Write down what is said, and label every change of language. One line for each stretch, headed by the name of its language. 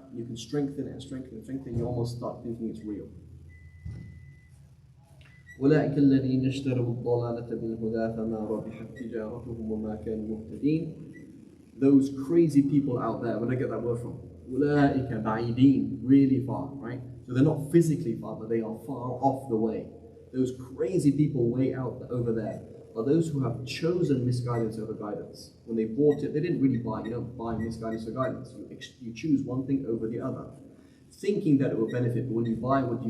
English: You can strengthen it and strengthen it and strengthen it. You almost start thinking it's real.
Arabic: أولئك الذين اشتروا الضلالة بالهدى فما ربحت تجارتهم وما كانوا مهتدين.
English: Those crazy people out there, where do I get that word from?
Arabic: أولئك بعيدين,
English: really far, right? So they're not physically far, but they are far off the way. Those crazy people way out over there are those who have chosen misguidance over guidance. When they bought it, they didn't really buy. You don't buy misguidance or guidance. You choose one thing over the other, thinking that it will benefit. But when you buy, what do?